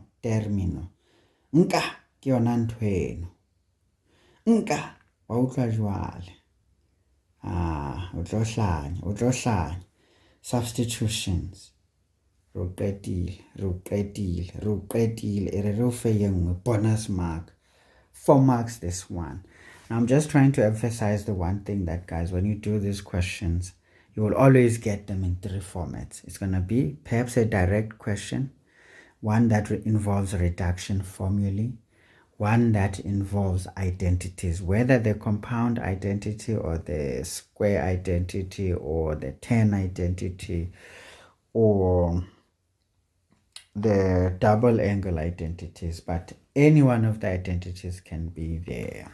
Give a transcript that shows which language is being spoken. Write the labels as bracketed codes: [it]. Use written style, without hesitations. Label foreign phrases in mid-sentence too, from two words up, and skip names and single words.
[st] Nka ke yona ntho eno. Nka wa utlwa jwale. O tlo hlanya. Substitutions. Ro qetile. Ere re o fe ye nngwe, [en] bonus mark. 4 marks this one. Now I'm just trying to emphasize the one thing that, guys, when you do these questions, you will always get them in 3 formats. It's going to be perhaps a direct question, one that involves reduction formulae, one that involves identities, whether the compound identity or the square identity or the tan identity or the double angle identities, but any one of the identities can be there.